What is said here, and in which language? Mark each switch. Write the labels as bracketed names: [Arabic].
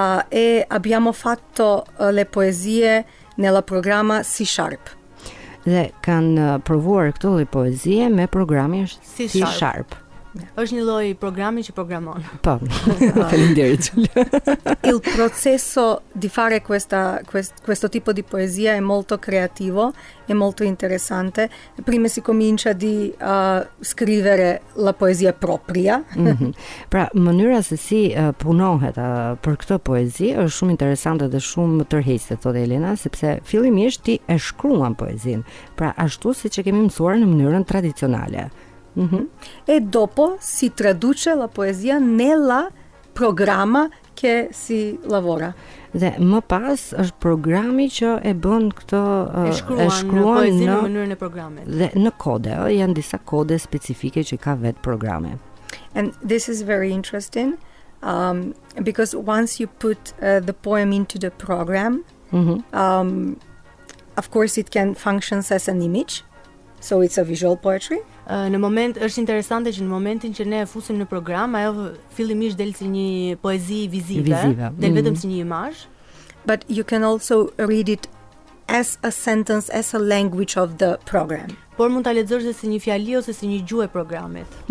[Italian] E abbiamo fatto le poesie nella programma C#. [Albanian] Dhe kanë provuar këtë lloj poezie me programin C#. Është një lloj programi që programon. Po. Faleminderit. [Italian] Il processo di fare questo tipo di poesia è molto creativo, è molto interessante. Prima si comincia di scrivere la poesia propria. [Albanian] Pra, mënyra se si punohet për këtë poezi është shumë interesante dhe shumë tërheqëse, thotë Elena, sepse fillimisht ti e shkruan poezinë. Pra, ashtu siç e kemi mësuar në mënyrën tradizionale. [Italian] E dopo si traduce la poesia nella programma che si lavora. [Albanian] Dhe më pas është programi që e bën këtë e shkruan në mënyrën e programit. Dhe në kode, janë disa kode specifike që ka vetë programi. [English] And this is very interesting because once you put the poem into the program, of course it can function as an image. So it's a visual poetry. [Albanian] Në moment është interesante që në momentin që ne e fusim në program, ajo fillimisht del si një poezi vizive. Del vetëm si një imazh. [English] But you can also read it as a sentence, as a language of the program. [Albanian] Por mund ta lexosh si një fjali ose si një gjuhë e programit.